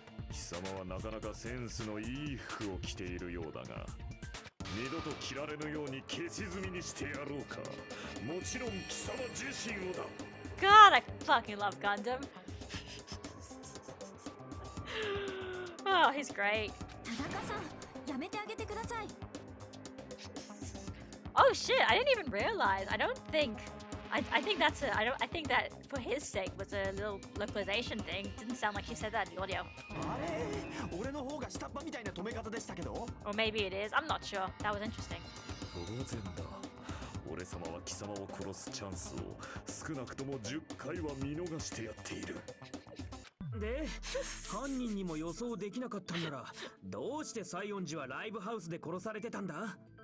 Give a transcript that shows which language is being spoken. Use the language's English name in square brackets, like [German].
[Japanese] 貴様はなかなかセンスのいい服を着ているようだが、二度と着られぬように消し済みにしてやろうか。もちろん貴様自身をだ。 [English] God, I fucking love Gundam. Oh, he's great. [Japanese] 田中さん、やめてあげてください。 [English] Oh shit, I didn't even realize. I don't think I think that's a I think that for his sake was a little localization thing. Didn't sound like she said that in the audio. [Japanese] あれ、俺の方が下っ端みたいな止め方でしたけど。 [English] Or maybe it is. I'm not sure. That was interesting. [Japanese] 当然だ。俺様は貴様を殺すチャンスを少なくとも10回は見逃してやっている。で、犯人にも予想できなかったんなら、どうして西園寺はライブハウスで殺されてたんだ？